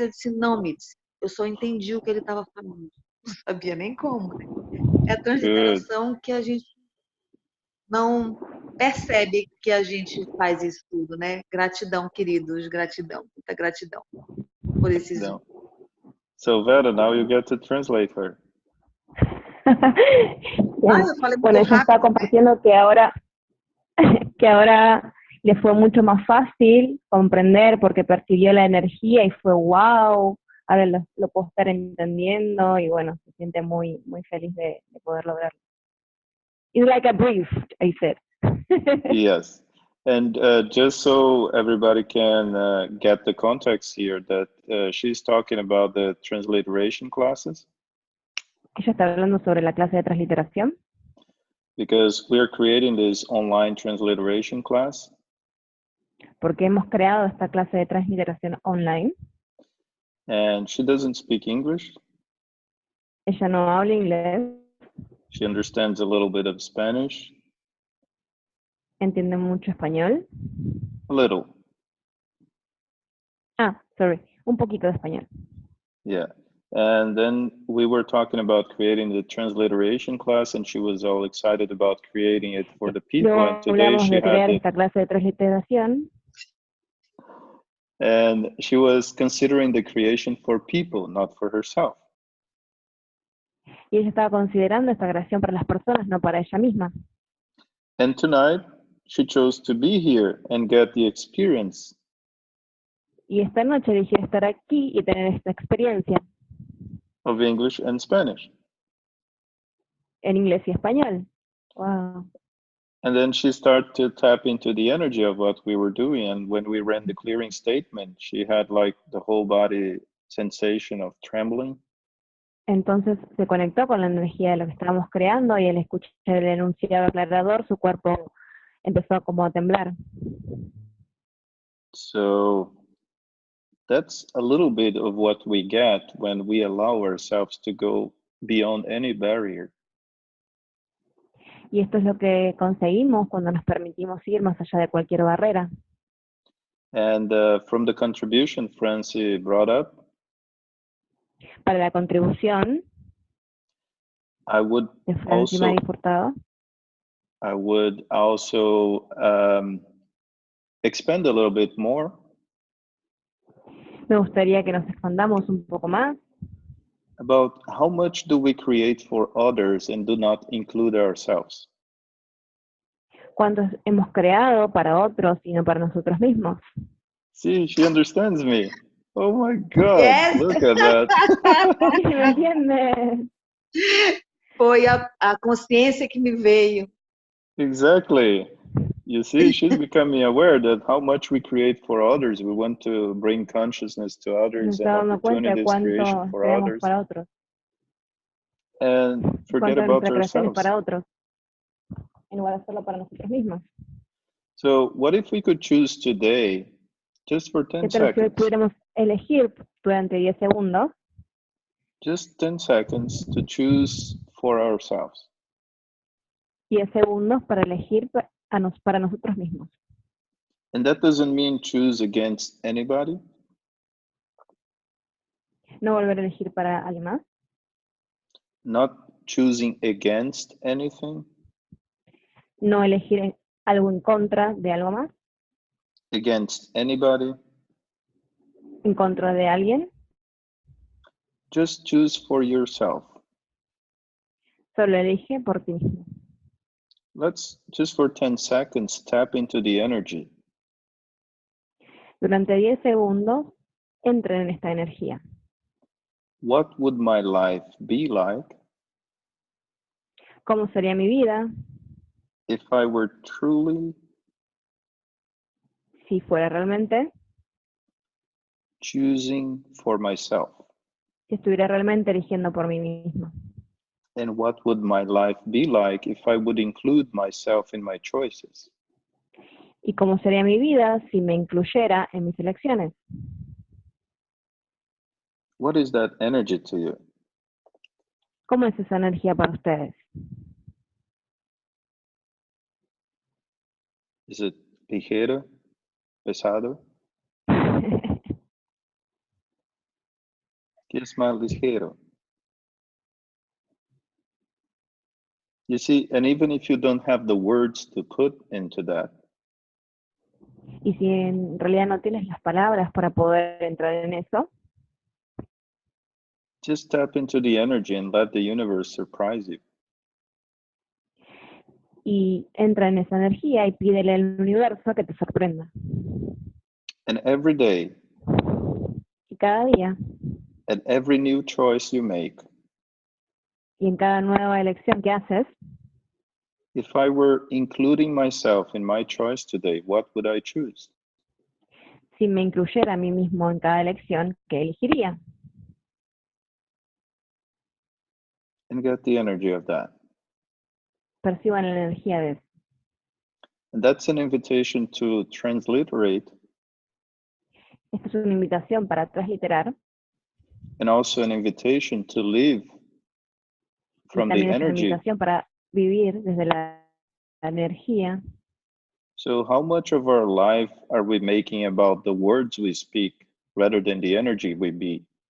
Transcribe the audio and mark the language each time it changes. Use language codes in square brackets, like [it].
[pt] Eu disse, não, Mitz, eu só entendi o que ele estava falando. Não sabia nem como, né? É a transliteração que a gente não percebe que a gente faz isso tudo, né? Gratidão, queridos, gratidão, muita gratidão por esse Zoom. [en] So Vera, now you get to translate her. [es] Bueno, ella está compartiendo que ahora le fue mucho más fácil comprender porque percibió la energía y fue wow, ahora lo puedo estar entendiendo y bueno, se siente muy, muy feliz de poder lograrlo. [en] It's like a brief, I said. Yes. And just so everybody can get the context here, that she's talking about the transliteration classes. [es] Ella está hablando sobre la clase de transliteración. [en] Because we're creating this online transliteration class. [es] Porque hemos creado esta clase de transliteración online. [en] And she doesn't speak English. [es] Ella no habla inglés. [en] She understands a little bit of Spanish. [es] Entiende mucho español. [en] A little. Sorry. [es] Un poquito de español. [en] Yeah. And then we were talking about creating the transliteration class, and she was all excited about creating it for the people. [es] Luego [en] And today she [es] de crear [en] had [es] esta clase de transliteración. [en] And she was considering the creation for people, not for herself. [es] Y ella estaba considerando esta creación para las personas, no para ella misma. [en] And tonight, she chose to be here and get the experience. [es] Y esta noche eligió estar aquí y tener esta experiencia. [en] Of English and Spanish. [es] En inglés y español. Wow. [en] And then she started to tap into the energy of what we were doing. And when we ran the clearing statement, she had like the whole body sensation of trembling. [es] Entonces se conectó con la energía de lo que estábamos creando y al escuchar el enunciado aclarador, su cuerpo empezó como a temblar. [en] So that's a little bit of what we get when we allow ourselves to go beyond any barrier. [es] Y esto es lo que conseguimos cuando nos permitimos ir más allá de cualquier barrera. [en] And from the contribution Francie brought up, [es] Para la contribución [en] I would [es] de Francie María Furtado, [en] I would also expand a little bit more. [es] me gustaría que nos expandamos un poco más [en] About how much do we create for others and do not include ourselves? [es] cuántos hemos creado para otros y no para nosotros mismos. [en] See, she understands me. Oh my God, Yes. look at that. [es] ¿Me entiendes? [pt] Foi a consciência que me veio. [en] Exactly. You see, she's becoming aware that how much we create for others. We want to bring consciousness to [es] Me [en] others and [es] está dando cuenta de [en] opportunities, creation [es] cuánto [en] for [es] creamos [en] others. [es] para otros. [en] And forget [es] Cuánto de [en] about [es] nuestra creación es [en] ourselves. [es] para otros, en lugar de hacerlo para nosotros mismos. [en] So what if we could choose today, just for 10 [es] ¿Qué tal si hoy [en] seconds, [es] pudiéramos elegir durante 10 segundos, [en] just 10 seconds to choose for ourselves? [es] 10 segundos para elegir para nosotros mismos? [en] And that doesn't mean choose against anybody. [es] No volver a elegir para alguien más. [en] Not choosing against anything. [es] No elegir algo en contra de algo más. [en] Against anybody. [es] En contra de alguien. [en] Just choose for yourself. [es] Solo elige por ti mismo. [en] Let's just for 10 seconds tap into the energy. [es] Durante 10 segundos, entren en esta energía. [en] What would my life be like [es] ¿Cómo sería mi vida [en] if I were truly [es] si fuera realmente, [en] choosing for myself? [es] si estuviera realmente eligiendo por mí mismo? [en] And what would my life be like if I would include myself in my choices? [es] ¿Y cómo sería mi vida si me incluyera en mis elecciones? [en] What is that energy to you? [es] ¿Cómo es esa energía para ustedes? [en] Is it [es] ligero, pesado? ¿Qué es más ligero? [en] You see, and even if you don't have the words to put into that, [es] Y si en realidad no tienes las palabras para poder entrar en eso, [en] just tap into the energy and let the universe surprise you. [es] y entra en esa energía y pídele al universo que te sorprenda. [en] And every day, [es] Y cada día, [en] at every new choice you make, [es] y en cada nueva elección que haces, [en] If I were including myself in my choice today, what would I choose? [es] Si me incluyera a mí mismo en cada elección, ¿qué elegiría? [en] And get the energy of that. [es] Perciban la energía de eso. [en] And that's an invitation to transliterate. [es] Esta es una invitación para transliterar. [en] And also an invitation to live from the [es] También es una [en] energy. [es] invitación para vivir desde la energía. [en] So how much of our life are we making about the words we speak rather than the energy we be?